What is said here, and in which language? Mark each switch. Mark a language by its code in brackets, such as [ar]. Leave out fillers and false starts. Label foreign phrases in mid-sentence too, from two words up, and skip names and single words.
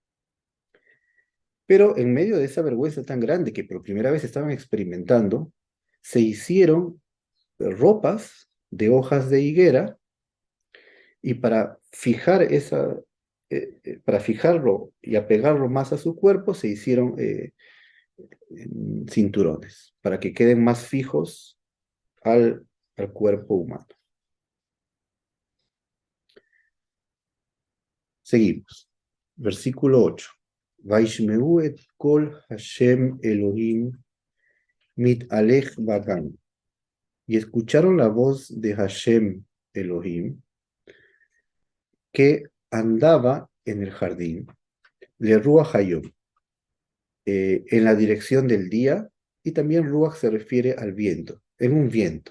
[es] Pero en medio de esa vergüenza tan grande que por primera vez estaban experimentando, se hicieron ropas de hojas de higuera y para fijarlo y apegarlo más a su cuerpo, se hicieron cinturones para que queden más fijos al cuerpo humano. Seguimos. Versículo 8. [he] וישמעו את קול השם אלהים מתהלך בגן. [es] Y escucharon la voz de Hashem Elohim que andaba en el jardín, [he] לרוח היום, [es] en la dirección del día, y también Ruach se refiere al viento, en un viento.